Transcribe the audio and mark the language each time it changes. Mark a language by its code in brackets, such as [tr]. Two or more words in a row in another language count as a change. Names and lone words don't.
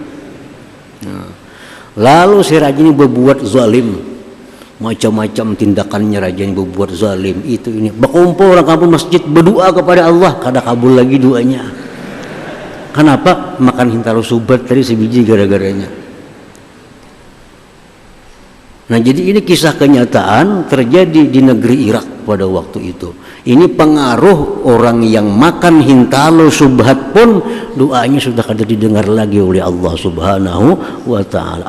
[id] Nah, lalu si raja ini berbuat zalim, macam-macam tindakannya raja yang berbuat zalim itu ini. [bjn] Berkumpul orang kampung masjid berdoa kepada Allah, kada kabul lagi doanya. [id] Kenapa? [bjn] Makan hintalo subat tadi sebiji gara-garanya. [id] Nah, jadi ini kisah kenyataan terjadi di negeri Irak pada waktu itu. [bjn] Ini pengaruh orang yang makan hintalo subhat pun doanya sudah kada didengar lagi oleh Allah [ar] سبحانه وتعالى.